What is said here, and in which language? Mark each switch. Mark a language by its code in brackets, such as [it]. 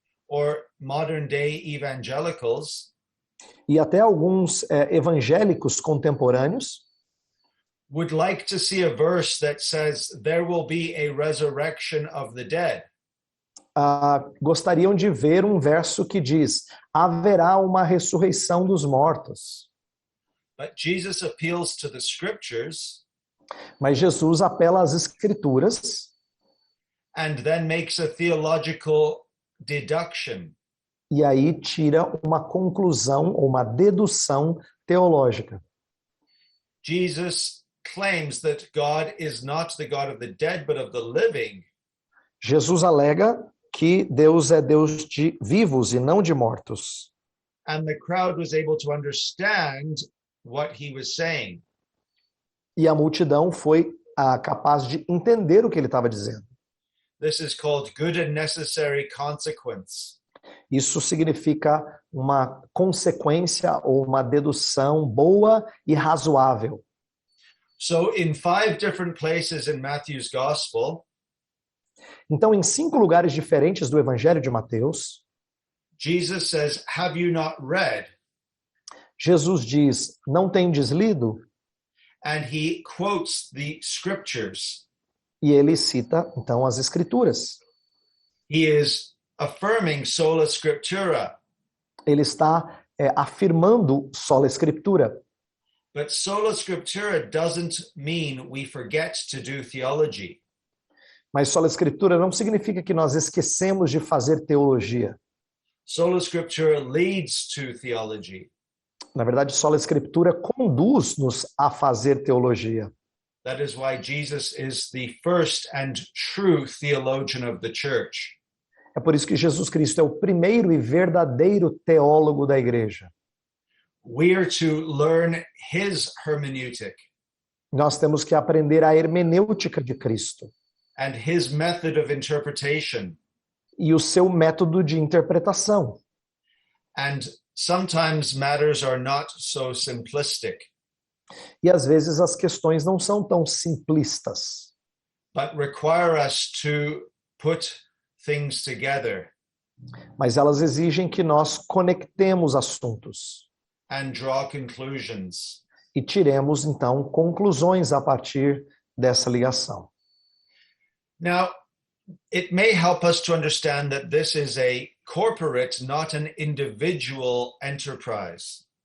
[en] or modern day evangelicals [pt] e até alguns evangélicos contemporâneos [en] would like to see a verse that says there will be a resurrection of the dead. [pt] Gostariam de ver um verso que diz: haverá uma ressurreição dos mortos. [en] But Jesus appeals to the scriptures [pt] Mas Jesus apela às escrituras [en] and then makes a theological deduction. [pt] e aí tira uma conclusão ou uma dedução teológica. [en] Jesus claims that God is not the God of the dead, but of the living. [pt] Jesus alega que Deus é Deus de vivos e não de mortos. [en] And the crowd was able to understand what he was saying. [pt] E a multidão foi capaz de entender o que ele estava dizendo. [en] This is called good and necessary consequence. [pt] Isso significa uma consequência ou uma dedução boa e razoável. [en] So in 5 different places in Matthew's gospel, [pt] Então, em 5 lugares diferentes do Evangelho de Mateus, [en] Jesus says, "Have you not read?" [pt] Jesus diz: não tendes lido? [en] And he quotes the scriptures. [pt] E ele cita, então, as escrituras. [en] He is affirming sola scriptura. [pt] Ele está afirmando sola escritura. [en] But sola scriptura doesn't mean we forget to do theology. [pt] Mas sola escritura não significa que nós esquecemos de fazer teologia. [en] Sola scriptura leads to theology. [pt] Na verdade, sola escritura conduz-nos a fazer teologia. [en] That is why Jesus is the first and true theologian of the church. [pt] É por isso que Jesus Cristo é o primeiro e verdadeiro teólogo da igreja. [en] We are to learn his hermeneutic [pt] Nós temos que aprender a hermenêutica de Cristo [en] and his method of interpretation. [pt] e o seu método de interpretação. [en] And sometimes matters are not so simplistic, [pt] E às vezes as questões não são tão simplistas, [en] but require us to put things together [pt] mas elas exigem que nós conectemos assuntos [en] and draw conclusions. [pt] e tiremos, então, conclusões a partir dessa ligação. [en] Now, it may help us to understand that this is a corporate, not an individual enterprise.